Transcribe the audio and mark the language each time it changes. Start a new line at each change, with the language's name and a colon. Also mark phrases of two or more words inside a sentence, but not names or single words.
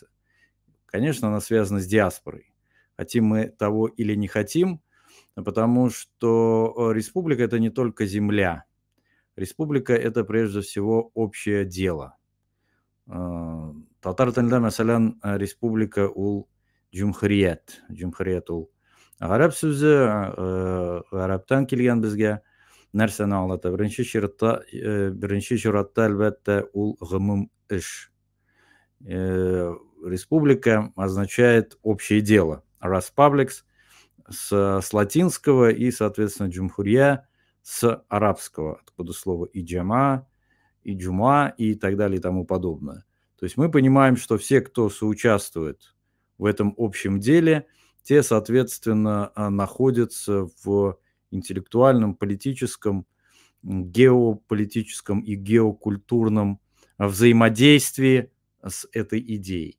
Russian: Конечно, она связана с диаспорой. Хотим мы того или не хотим, потому что республика – это не только земля. Республика – это прежде всего общее дело.
Tatar: Татар телендә, мәсәлән, республика ул җумһурият. Җумһурият ул гарәп сүзе, гарәптән килгән безгә. Нәрсәне аңлата? Беренче чиратта, әлбәттә, ул гомум эш.
Russian: Республика означает общее дело. Республикс с латинского и, соответственно, джумхурия с арабского, откуда слово и джама, и джума, и так далее, и тому подобное. То есть мы понимаем, что все, кто соучаствует в этом общем деле, те, соответственно, находятся в интеллектуальном, политическом, геополитическом и геокультурном взаимодействии с этой идеей.